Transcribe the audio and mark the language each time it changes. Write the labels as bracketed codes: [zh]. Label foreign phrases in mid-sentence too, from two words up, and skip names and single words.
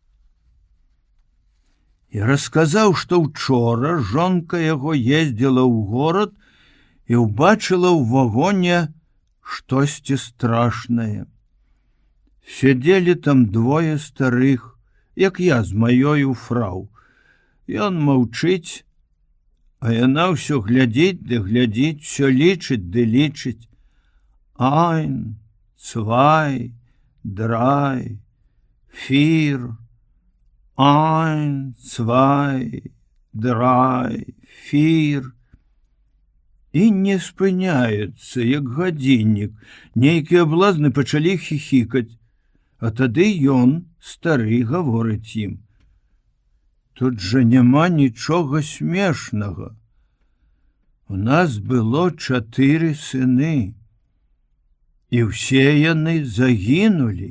[be] І расказаў, што ўчора жонка яго ездзіла ў горад і ўбачыла ў вагоне штосьці страшнае. Сядзелі там двое старых, як я з маёю фрау. Ён маўчыць, а яна ўсё глядзіць ды глядзіць, усё лічыць ды лічыць. [de] Ein, zwei, drei, vier. Ein, zwei, drei, vier. [be] І не спыняецца, як гадзіннік. Нейкія блазны пачалі хіхікаць. А тады ён, стары, гаворыць ім: «Тут жа няма нічога смешнага. У нас было 4 сыны, і ўсе яны загінулі.